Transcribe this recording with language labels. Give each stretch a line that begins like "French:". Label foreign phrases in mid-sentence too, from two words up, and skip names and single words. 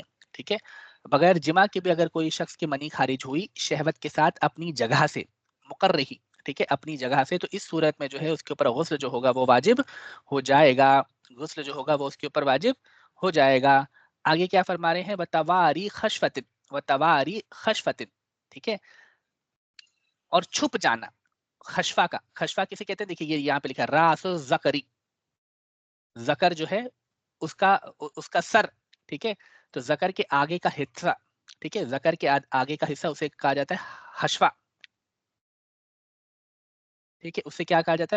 Urdu: ٹھیک ہے، بغیر جماع کے بھی اگر کوئی شخص کی منی خارج ہوئی شہوت کے ساتھ اپنی جگہ سے، مقررہی، ٹھیک ہے، اپنی جگہ سے، تو اس صورت میں جو ہے اس کے اوپر غسل جو ہوگا وہ واجب ہو جائے گا، غسل جو ہوگا وہ اس کے اوپر واجب ہو جائے گا. آگے کیا فرما رہے ہیں؟
Arabic: وتواری خشفت، وتواری خشفت،
Urdu: ٹھیک ہے، اور چھپ جانا، خشفا کا، خشفا کسے کہتے ہیں؟ دیکھیے یہ یہاں پہ لکھا ہے
Arabic: راس زکری،
Urdu: زکر جو ہے اس کا سر، ٹھیک ہے، تو زکر کے آگے کا حصہ، ٹھیک ہے، زکر کے آگے کا حصہ اسے کہا جاتا ہے حشفا، ٹھیک ہے، اسے کیا کہا جاتا ہے؟